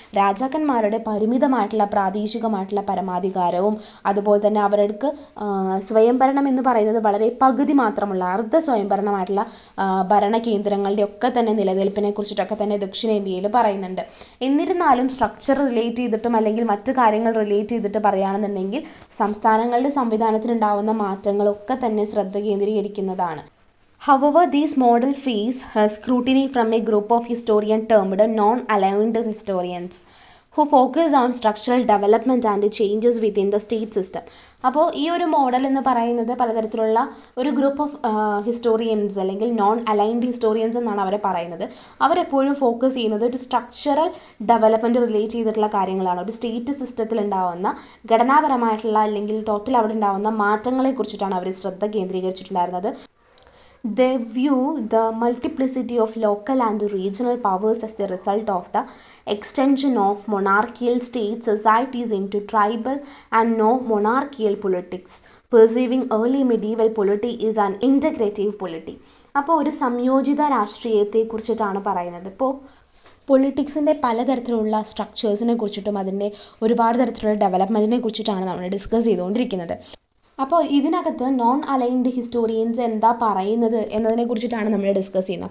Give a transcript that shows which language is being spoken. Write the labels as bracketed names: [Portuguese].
[Malayalam] രാജാക്കന്മാരുടെ പരിമിതമായിട്ടുള്ള പ്രാദേശികമായിട്ടുള്ള പരമാധികാരവും അതുപോലെ തന്നെ അവർക്ക് സ്വയംഭരണം എന്ന് പറയുന്നത് വളരെ പകുതി മാത്രമുള്ള അർദ്ധ സ്വയംഭരണമായിട്ടുള്ള ഭരണ കേന്ദ്രങ്ങളുടെ ഒക്കെ തന്നെ നിലനിൽപ്പിനെ കുറിച്ചിട്ടൊക്കെ തന്നെ ദക്ഷിണേന്ത്യയിൽ പറയുന്നുണ്ട്. എന്നിരുന്നാലും സ്ട്രക്ചർ റിലേറ്റ് ചെയ്തിട്ടും അല്ലെങ്കിൽ മറ്റു കാര്യങ്ങൾ റിലേറ്റ് ചെയ്തിട്ട് പറയുകയാണെന്നുണ്ടെങ്കിൽ സംസ്ഥാനങ്ങളുടെ സംവിധാനത്തിനുണ്ടാവുന്ന മാറ്റങ്ങളൊക്കെ തന്നെ ശ്രദ്ധ കേന്ദ്രീകരിക്കുന്നതാണ്. [English] However, these model face scrutiny from a group of historians termed non-aligned historians who focus on structural development and changes within the state system. [Malayalam] അപ്പോൾ ഈ ഒരു മോഡൽ എന്ന് പറയുന്നത് പലതരത്തിലുള്ള ഒരു ഗ്രൂപ്പ് ഓഫ് ഹിസ്റ്റോറിയൻസ് അല്ലെങ്കിൽ നോൺ അലൈൻഡ് ഹിസ്റ്റോറിയൻസ് എന്നാണ് അവരെ പറയുന്നത്. അവരെപ്പോഴും ഫോക്കസ് ചെയ്യുന്നത് ഒരു സ്ട്രക്ചറൽ ഡെവലപ്മെൻറ്റ് റിലേറ്റ് ചെയ്തിട്ടുള്ള കാര്യങ്ങളാണ്. ഒരു സ്റ്റേറ്റ് സിസ്റ്റത്തിൽ ഉണ്ടാവുന്ന ഘടനാപരമായിട്ടുള്ള അല്ലെങ്കിൽ ടോട്ടൽ അവിടെ ഉണ്ടാവുന്ന മാറ്റങ്ങളെ കുറിച്ചിട്ടാണ് അവർ ശ്രദ്ധ കേന്ദ്രീകരിച്ചിട്ടുണ്ടായിരുന്നത്. [English] They view the multiplicity of local and regional powers as the result of the extension of monarchical state societies into tribal and no-monarchical politics, perceiving early medieval polity is an integrative polity. [Malayalam] അപ്പോൾ ഒരു സംയോജിത രാഷ്ട്രീയത്തെ കുറിച്ചിട്ടാണ് പറയുന്നത്. ഇപ്പോൾ പൊളിറ്റിക്സിൻ്റെ പലതരത്തിലുള്ള സ്ട്രക്ചേഴ്സിനെ കുറിച്ചിട്ടും അതിൻ്റെ ഒരുപാട് തരത്തിലുള്ള ഡെവലപ്മെൻറ്റിനെ കുറിച്ചിട്ടാണ് നമ്മൾ ഡിസ്കസ് ചെയ്തുകൊണ്ടിരിക്കുന്നത്. അപ്പോൾ ഇതിനകത്ത് നോൺ അലൈൻഡ് ഹിസ്റ്റോറിയൻസ് എന്താ പറയുന്നത് എന്നതിനെ കുറിച്ചിട്ടാണ് നമ്മൾ ഡിസ്കസ് ചെയ്യുന്നത്.